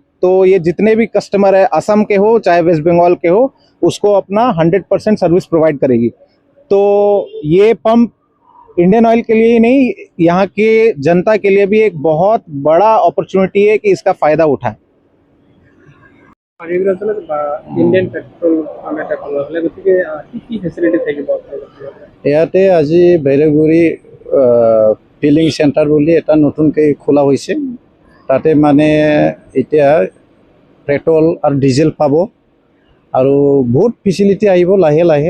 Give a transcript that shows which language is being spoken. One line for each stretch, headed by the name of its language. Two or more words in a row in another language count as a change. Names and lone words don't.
Hindi: तो ये जितने भी कस्टमर है, असम के हो चाहे वेस्ट बंगाल के हो, उसको अपना
English: 100% service provide
Hindi: करेगी। तो ये पंप इंडियन ऑयल के लिए ही नहीं, यहाँ के जनता के लिए भी एक बहुत बड़ा अपॉर्चुनिटी है कि इसका फ़ायदा उठाएं।
English: Indian petrol pump
Assamese: এটা খোলা হ'লে গতিকে কি ফেচিলিটি থাকিব ইয়াতে আজি ভৈৰৱগুৰি ফিলিং চেণ্টাৰ বুলি এটা নতুনকৈ খোলা হৈছে। তাতে মানে এতিয়া পেট্ৰল আৰু ডিজেল পাব, আৰু বহুত ফেচিলিটি আহিব লাহে লাহে।